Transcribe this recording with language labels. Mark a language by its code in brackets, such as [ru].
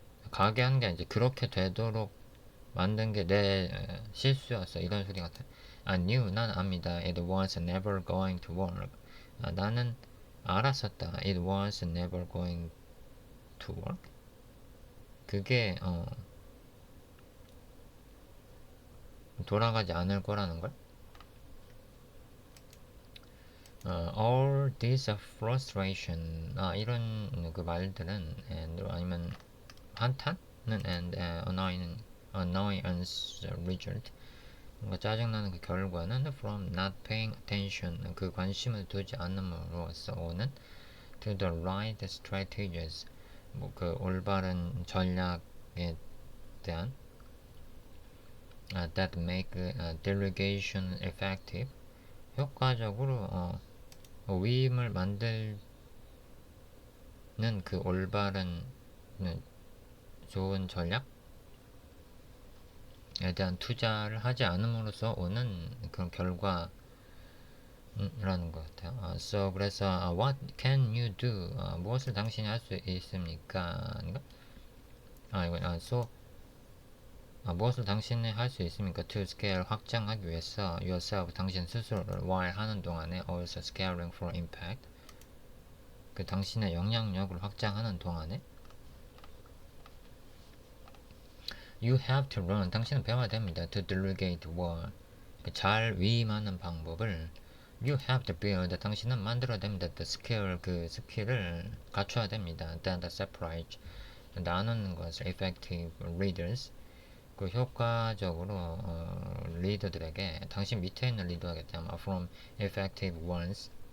[ko] 가게 하는 게 이제 그렇게 되도록 만든 게 내 실수였어. 이런 소리 같아. [en] I knew, [ko] 난 압니다. [en] It was never going to work. [ko] 나는 알았었다. [en] It was never going to work. [ko] 그게 돌아가지 않을 거라는 걸. [en] All this frustration. [ko] 이런 그 말들은 아니면 한탄은 [en] and annoyance result. [ko] 뭔가 짜증나는 그 결과는 [en] from not paying attention [ko] 그 관심을 두지 않음으로써 오는 [en] to the right strategies [ko] 뭐 그 올바른 전략에 대한 [en] that make delegation effective [ko] 효과적으로 위임을 만들는 그 올바른 좋은 전략 에 대한 투자를 하지 않음으로써 오는 그런 결과라는 것 같아요. [en] So [ko] 그래서 [en] what can you do? [ko] 무엇을 당신이 할 수 있습니까? [en] so [ko] 무엇을 당신이 할 수 있습니까? [en] To scale [ko] 확장하기 위해서 [en] yourself [ko] 당신 스스로를 [en] while [ko] 하는 동안에 [en] also scaling for impact [ko] 그 당신의 영향력을 확장하는 동안에 [en] You have to learn. [ko] 당신은 배워야 됩니다. [en] To delegate work. [ko] 잘 위임하는 방법을 [en] You have to build. [ko] 당신은 만들어야 됩니다. [en] The skill. [ko] 그 스킬을 갖춰야 됩니다. [en] Then the separate. [ko] 나누는 것을 [en] effective leaders. [ko] 그 효과적으로 리더들에게 당신 밑에 있는 리더에게 [en] from effective ones.